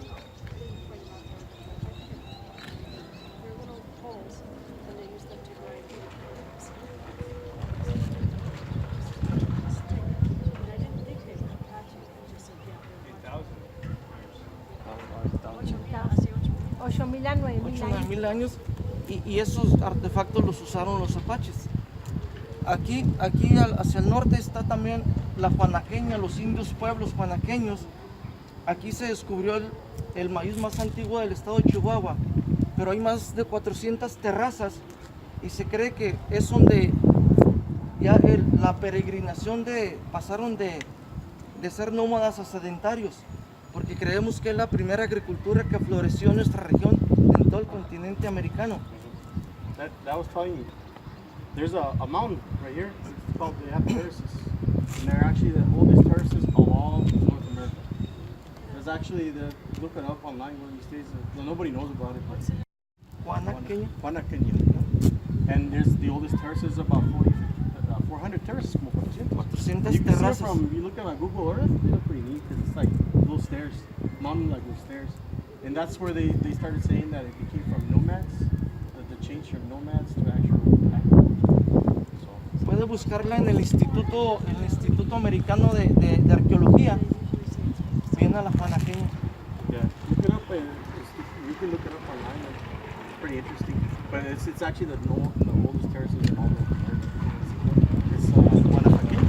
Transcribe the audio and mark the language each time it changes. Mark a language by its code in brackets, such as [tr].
[en] Right about there. They're little holes, and they use them to grind wood. And I didn't think they were Apache, I just said, yeah, they're [es] 8,000 a 9,000 8 o 9 años. mil años y esos artefactos los usaron los apaches. Aquí hacia el norte está también la Juanaqueña, los indios pueblos juanaqueños. Aquí se descubrió el maíz más antiguo del estado de Chihuahua, pero hay más de 400 terrazas y se cree que es donde ya la peregrinación pasaron de ser nómadas a sedentarios, porque creemos que es la primera agricultura que floreció en nuestra región, en todo el continente americano. [en] That was telling you. There's a mountain right here. It's called the App Terraces. And they're actually the oldest terraces of all North America. There's actually, look it up online one of these days. Nobody knows about it. But Juanaqueña. Juanaqueña. And there's the oldest terraces, about 400 terraces. [es] Como 400. 400 [en] You can see it [es] terrazas. [en] from, you look at my Google Earth, they look pretty neat because it's like little stairs, mountain like little stairs. And that's where they started saying that it became from nomads, that they changed from nomads to actual agriculture. So, [es] Puede buscarla en el Instituto Americano de Arqueología. Viene a la Juanaqueña. [en] yeah, look it up. You can look it up online. It's pretty interesting. But it's actually the oldest terraces in all of America.